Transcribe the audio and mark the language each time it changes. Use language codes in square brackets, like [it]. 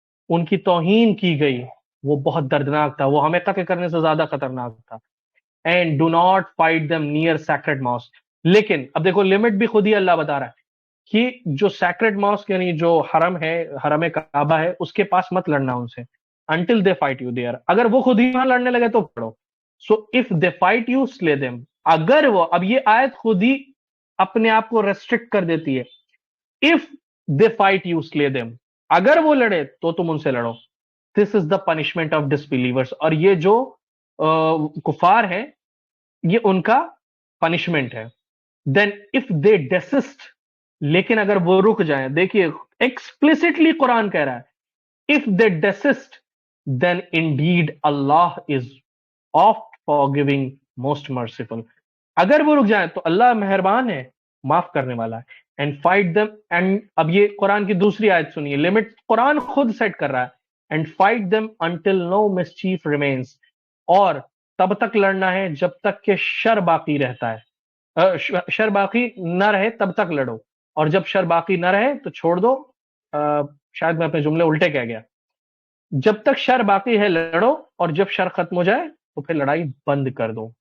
[ur] ان کی توہین کی گئی، وہ بہت دردناک تھا، وہ ہمیں قتل کرنے سے زیادہ خطرناک تھا. [en] And do not fight them near sacred mosque. [ur] لیکن اب دیکھو لمٹ بھی خود ہی اللہ بتا رہا ہے کہ جو سیکرڈ ماسک یعنی جو حرم ہے، حرم کعبہ ہے، اس کے پاس مت لڑنا ان سے [en] until they fight you there. [ur] اگر وہ خود ہی وہاں لڑنے لگے تو پڑھو. [en] So if they fight you, slay them. [ur] اگر وہ، اب یہ آیت خود ہی اپنے آپ کو ریسٹرکٹ کر دیتی ہے. [en] if they fight you, slay them. [ur] اگر وہ لڑے تو تم ان سے لڑو. [en] This is the punishment of disbelievers. [ur] اور یہ جو کفار ہیں یہ ان کا پنشمنٹ ہے. [en] Then if they desist, [ur] لیکن اگر وہ رک جائیں، دیکھیے ایکسپلیسٹلی قرآن کہہ رہا ہے [en] if they desist then indeed Allah is oft forgiving, most merciful. [ur] اگر وہ رک جائیں تو اللہ مہربان ہے، معاف کرنے والا ہے. [en] And fight them, and [ur] اب یہ قرآن کی دوسری آیت سنیے، لمٹ قرآن خود سیٹ کر رہا ہے. [en] And fight them until no mischief remains. [ur] اور تب تک لڑنا ہے جب تک کہ شر باقی رہتا ہے. شر باقی نہ رہے تب تک لڑو، اور جب شر باقی نہ رہے تو چھوڑ دو. شاید میں اپنے جملے الٹے کہہ گیا. جب تک شر باقی ہے لڑو، اور جب شر ختم ہو جائے تو پھر لڑائی بند کر دو.